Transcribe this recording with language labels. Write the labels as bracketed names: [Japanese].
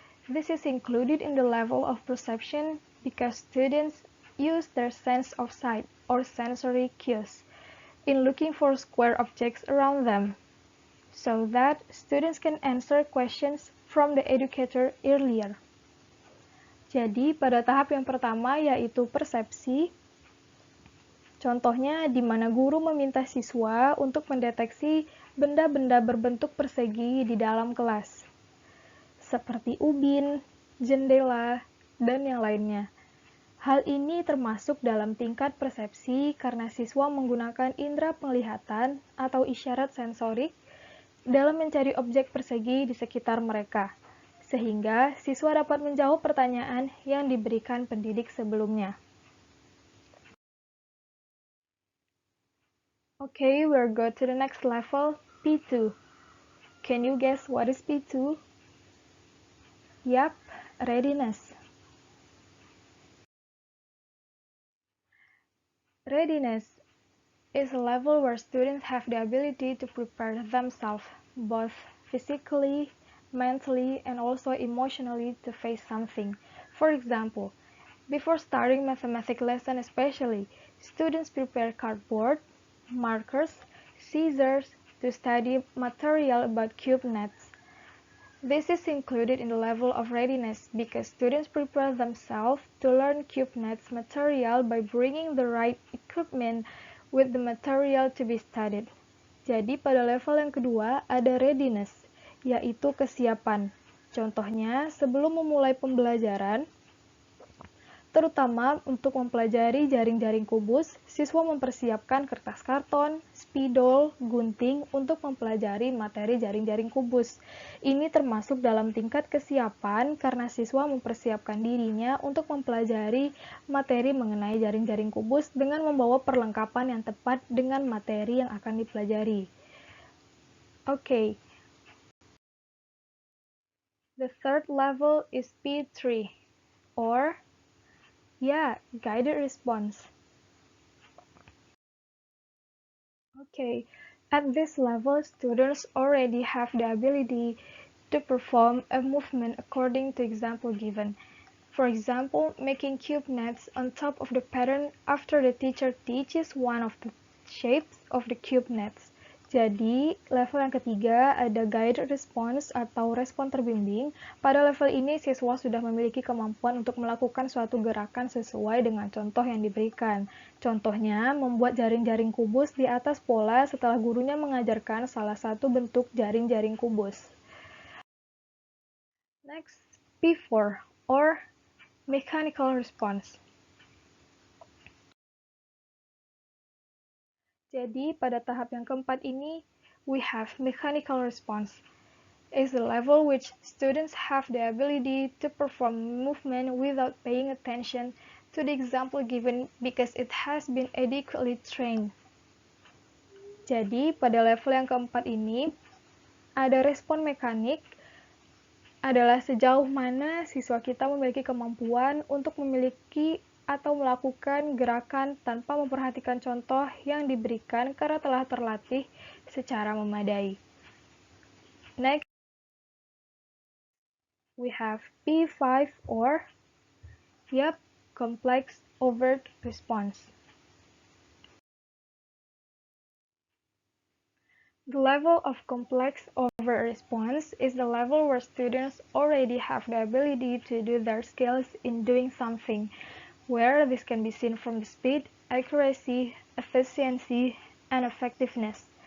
[English] This is included in the level of perception because students use their sense of sight or sensory cues in looking for square objects around them, so that students can answer questions from the educator earlier. [Indonesian] Jadi, pada tahap yang pertama yaitu persepsi, contohnya di mana guru meminta siswa untuk mendeteksi benda-benda berbentuk persegi di dalam kelas, seperti ubin, jendela, dan yang lainnya. Hal ini termasuk dalam tingkat persepsi karena siswa menggunakan indera penglihatan atau isyarat sensorik dalam mencari objek persegi di sekitar mereka, sehingga siswa dapat menjawab pertanyaan yang diberikan pendidik sebelumnya. [English] Okay, we'll go to the next level, P2. Can you guess what is P2? Yup, readiness. Readiness is a level where students have the ability to prepare themselves, both physically, mentally, and also emotionally to face something. For example, before starting mathematics lesson especially, students prepare cardboard, markers, scissors to study material about cube nets. This is included in the level of readiness because students prepare themselves to learn cube nets material by bringing the right equipment with the material to be studied. [Indonesian] Jadi pada level yang kedua ada readiness, yaitu kesiapan. Contohnya, sebelum memulai pembelajaran, Terutama untuk mempelajari jaring-jaring kubus, siswa mempersiapkan kertas karton, spidol, gunting untuk mempelajari materi jaring-jaring kubus. Ini termasuk dalam tingkat kesiapan karena siswa mempersiapkan dirinya untuk mempelajari materi mengenai jaring-jaring kubus dengan membawa perlengkapan yang tepat dengan materi yang akan dipelajari. [English] Okay. The third level is P3, or guided response. Okay, at this level, students already have the ability to perform a movement according to example given. For example, making cube nets on top of the pattern after the teacher teaches one of the shapes of the cube nets. [Indonesian] Jadi, level yang ketiga ada guided response atau respon terbimbing. Pada level ini, siswa sudah memiliki kemampuan untuk melakukan suatu gerakan sesuai dengan contoh yang diberikan. Contohnya, membuat jaring-jaring kubus di atas pola setelah gurunya mengajarkan salah satu bentuk jaring-jaring kubus. [English] Next, P4, or mechanical response. [Indonesian] Jadi, pada tahap yang keempat ini, [English] we have mechanical response. It's the level which students have the ability to perform movement without paying attention to the example given because it has been adequately trained. [Indonesian] Jadi, pada level yang keempat ini, ada respon mekanik adalah sejauh mana siswa kita memiliki kemampuan untuk memiliki atau melakukan gerakan tanpa memperhatikan contoh yang diberikan karena telah terlatih secara memadai. [English] Next, we have P5 or complex overt response. The level of complex overt response is the level where students already have the ability to do their skills in doing something, where this can be seen from the speed, accuracy, efficiency, and effectiveness.